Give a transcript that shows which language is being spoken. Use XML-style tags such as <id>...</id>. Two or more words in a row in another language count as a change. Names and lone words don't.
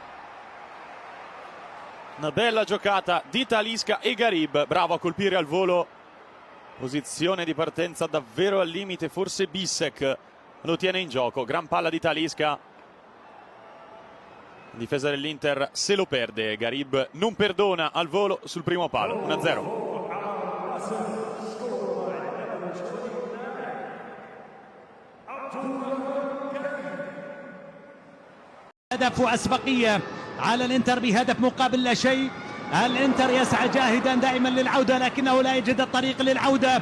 <it>Una bella giocata di Talisca e Garib, bravo a colpire al volo, posizione di partenza davvero al limite, forse Bissek lo tiene in gioco, gran palla di Talisca. In difesa dell'Inter se lo perde, Garib non perdona al volo sul primo palo, 1-0.</it> <ar>هدف وأسبقية على الإنتر بهدف مقابل لا شيء. الإنتر يسعى جاهدا دائما للعودة لكنه لا يجد الطريق للعودة.</ar>